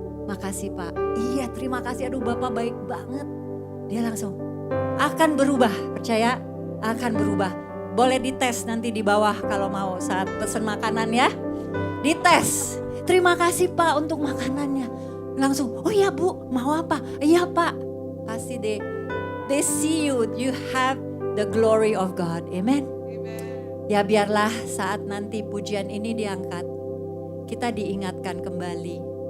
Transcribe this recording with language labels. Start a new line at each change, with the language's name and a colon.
Indonesian: Makasih Pak, iya terima kasih, aduh Bapak baik banget. Dia langsung akan berubah, percaya akan berubah. Boleh dites nanti di bawah kalau mau saat pesen makanan ya. Dites, terima kasih Pak untuk makanannya. Langsung, oh iya Bu, mau apa? Iya Pak. Pasti
English: they see you, you have the glory of God, amen.
Indonesian: Ya biarlah saat nanti pujian ini diangkat, kita diingatkan kembali.